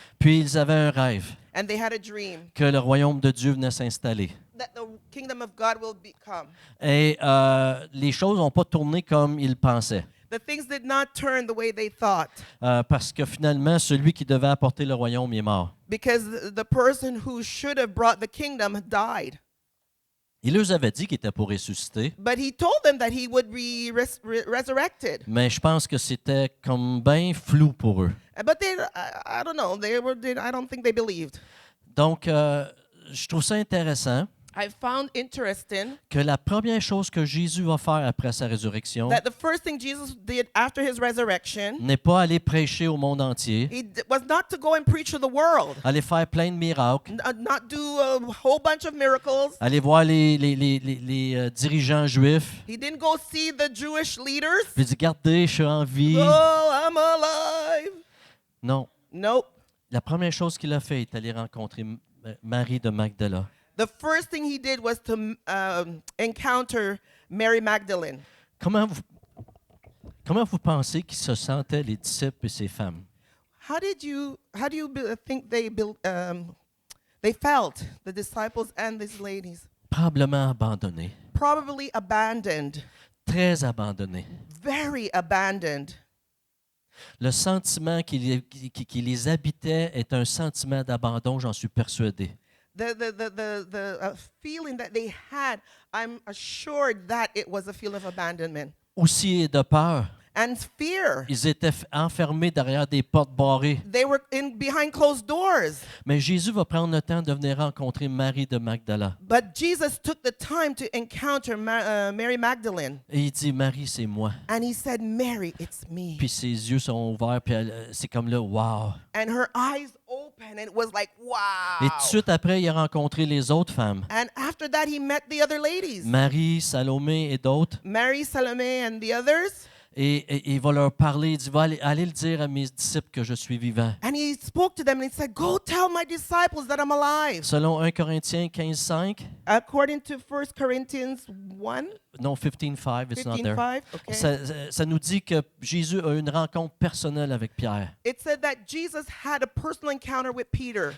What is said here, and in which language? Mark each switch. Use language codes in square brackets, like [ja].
[fr] Puis ils avaient un rêve, [en] and they had a dream [fr] que le royaume de Dieu venait s'installer. [en] that the kingdom of God will come. [fr] Et les choses n'ont pas tourné comme ils pensaient. [en] The things did not turn the way they thought [fr] Parce que finalement, celui qui devait apporter le royaume il est mort. [en] because the person who should have brought the kingdom died. [fr] Il leur avait dit qu'il était pour ressusciter, [en] But he told them that he would be resurrected. [fr] mais je pense que c'était comme bien flou pour eux. [en] But I don't know. I don't think they believed. [fr] Donc, je trouve ça intéressant [en] I found interesting [fr] que la première chose que Jésus va faire après sa résurrection [en] that the first thing Jesus did after his resurrection, [fr] n'est pas aller prêcher au monde entier, [en] was not to go and preach to the world, [fr] aller faire plein de miracles, [en] not do a whole bunch of miracles. [fr] aller voir les dirigeants juifs, [en] He didn't go see the Jewish leaders. [fr] puis dire, regardez, je suis en vie. [en] Oh, I'm alive. [fr] Non. [en] Nope. [fr] La première chose qu'il a fait est aller rencontrer Marie de Magdala. [en] The first thing he did was to encounter Mary Magdalene. [fr] Comment vous pensez qu'ils se sentaient, les disciples et ces femmes? [en] How do you think they felt, the disciples and these ladies? [fr] Probablement abandonnés, [en] Probably abandoned, [fr] très abandonnés. [en] very abandoned. [fr] Le sentiment qui les habitait est un sentiment d'abandon, j'en suis persuadé. [en] The feeling that they had, I'm assured that it was a feeling of abandonment. [fr] Aussi de peur, [en] and fear. [fr] Ils étaient enfermés derrière des portes barrées. [en] They were behind closed doors. [fr] Mais Jésus va prendre le temps de venir rencontrer Marie de Magdala. [en] But Jesus took the time to encounter Mary Magdalene. [fr] Et il dit, Marie, c'est moi. [en] And he said, Mary, it's me. [fr] Puis ses yeux sont ouverts, puis c'est comme là, wow. [en] And her eyes opened, and it was like, [fr] Et [en] wow. [fr] tout de suite après, il a rencontré les autres femmes. [en] And after that, he met the other ladies. [fr] Marie, Salomé et d'autres. [en] Mary, Salome, and the others. [fr] Et il va leur parler, il dit, va aller le dire à mes disciples que je suis vivant. [en] And he spoke to them and he said, go tell my disciples that I'm alive. [fr] Selon 1 Corinthiens 15:5, [en] According to 1 Corinthians 1, non, 15:5, it's not there. 15:5, okay. [fr] Ça nous dit que Jésus a une rencontre personnelle avec Pierre. [en] It said that Jesus had a personal encounter with Peter.